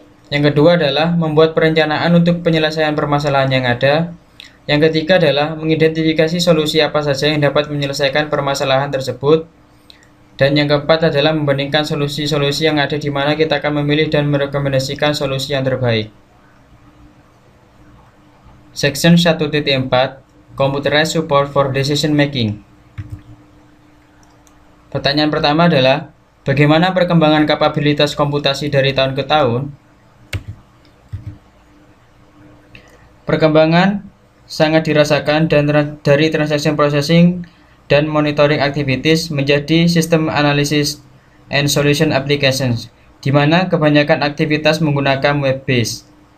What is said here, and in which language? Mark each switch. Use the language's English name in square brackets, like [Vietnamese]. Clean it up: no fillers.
[Indonesian] Yang kedua adalah membuat perencanaan untuk penyelesaian permasalahan yang ada. Yang ketiga adalah mengidentifikasi solusi apa saja yang dapat menyelesaikan permasalahan tersebut. Dan yang keempat adalah membandingkan solusi-solusi yang ada di mana kita akan memilih dan merekomendasikan solusi yang terbaik. [English] Section 1.4, Computerized Support for Decision Making. [Indonesian] Pertanyaan pertama adalah, bagaimana perkembangan kapabilitas komputasi dari tahun ke tahun? Perkembangan sangat dirasakan dari transaction processing dan monitoring activities menjadi sistem analysis and solution applications, di mana kebanyakan aktivitas menggunakan web-based.